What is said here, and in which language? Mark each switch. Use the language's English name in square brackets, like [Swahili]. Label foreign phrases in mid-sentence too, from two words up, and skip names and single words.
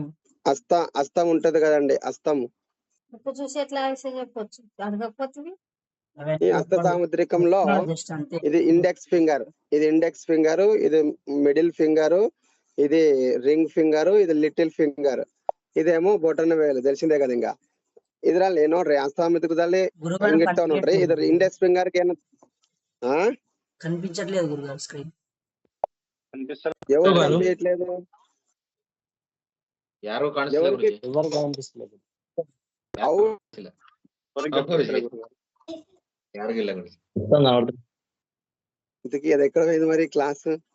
[Telugu] హస్తం ఉంటది కదండి, హస్తము. చూసి ఎట్లా చెప్పొచ్చు అడగకపోతే. ఈ హస్త సాముద్రికంలో ఇది [English] index finger, [Telugu] ఇది [English] middle finger, [Telugu] ఇది [English] ring finger, [Telugu] ఇది [English] little finger, [Telugu] ఇదేమో బొటన వేలు తెలిసిందే కదా. [Kannada] ఇంకా ಇದ್ರಲ್ಲಿ ನೋಡ್ರಿ ಹಸ್ತ ಸಾಮುದ್ರಿಕದಲ್ಲಿ ಹೆಂಗಿರ್ತಾವ ನೋಡ್ರಿ. ಇದ್ರ [English] index finger [Kannada] ಗೆ [Telugu] కనిపించట్లేదు గురుగారు స్క్రీన్. ఎవరు కనిపించట్లేదు? ఎవరికి? ఇంతకీ అది ఎక్కడ పోయింది మరి క్లాస్?